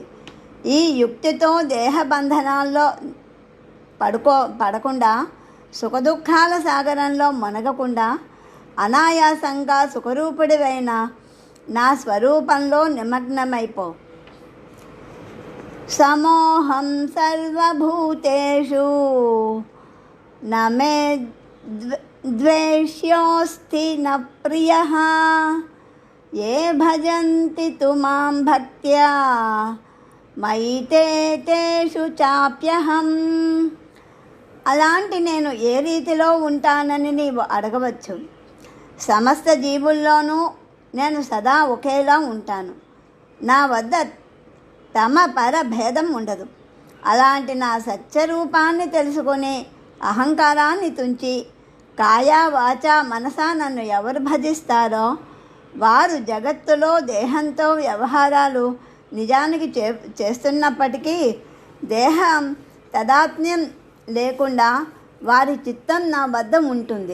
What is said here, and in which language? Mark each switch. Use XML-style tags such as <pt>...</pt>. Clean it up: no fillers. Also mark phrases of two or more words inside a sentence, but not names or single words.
<te>ఈ యుక్తితో దేహబంధనాల్లో పడకుండా, సుఖదుఖాల సాగరంలో మునగకుండా అనాయాసంగా సుఖరూపుడివైన నా స్వరూపంలో నిమగ్నమైపో.</te> <sa>సమోహం సర్వభూతేషు నమే ద్వేష్యోస్తి న ప్రియః ఏ భజంతి తు మాం భక్త్యా మయి తేషు చాప్యహం.</sa> <te>అలాంటి నేను ఏ రీతిలో ఉంటానని నీవు అడగవచ్చు. సమస్త జీవుల్లోనూ నేను సదా ఒకేలా ఉంటాను. నా వద్ద తమ పర భేదం ఉండదు. అలాంటి నా సత్యరూపాన్ని తెలుసుకొని అహంకారాన్ని తుంచి</te> <sa>కాయ వాచ మనసా</sa> <te>నన్ను ఎవరు భజిస్తారో వారు జగత్తులో దేహంతో వ్యవహారాలు నిజానికి చేస్తున్నప్పటికీ దేహం తదాత్మ్యం లేకుండా వారి చిత్తం నా వద్ద ఉంటుంది.</te>